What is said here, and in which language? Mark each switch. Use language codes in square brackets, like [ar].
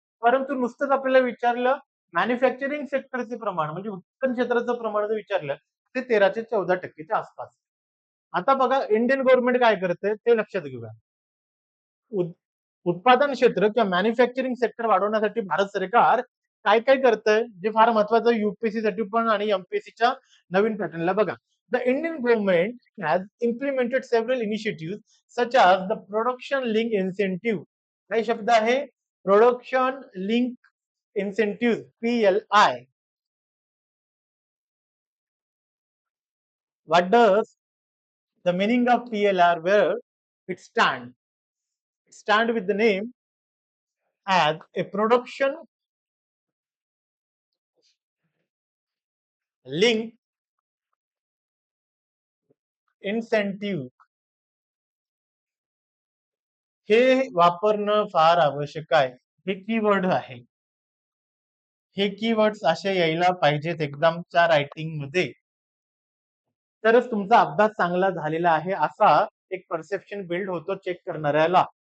[mr] परंतु नुसतंच आपल्याला विचारलं मॅन्युफॅक्चरिंग सेक्टरचे प्रमाण म्हणजे उत्पादन क्षेत्राचं प्रमाण जर विचारलं ते 13 ते 14%च्या आसपास. आता बघा इंडियन गव्हर्नमेंट काय करते ते लक्षात घेऊया. उत्पादन क्षेत्र किंवा मॅन्युफॅक्चरिंग सेक्टर वाढवण्यासाठी भारत सरकार काय काय करतंय जे फार महत्वाचं युपीएससी साठी पण आणि एमपीएससीच्या नवीन पॅटर्नला बघा. [en] The Indian government has implemented several initiatives such as the production link incentive. [mr] काय शब्द आहे? Production link incentive, PLI. [en] What does the meaning of PLI? Where it stand? It stand with the name as a production link incentive. [mr] हे वापरणं फार आवश्यक आहे. हे keyword आहे. हे कीवर्ड्स असे यायला पाहिजेत एक्झामच्या रायटिंग मध्ये, तरच तुमचा अभ्यास चांगला झालेला आहे असा एक परसेप्शन बिल्ड होतो चेक करणाऱ्याला.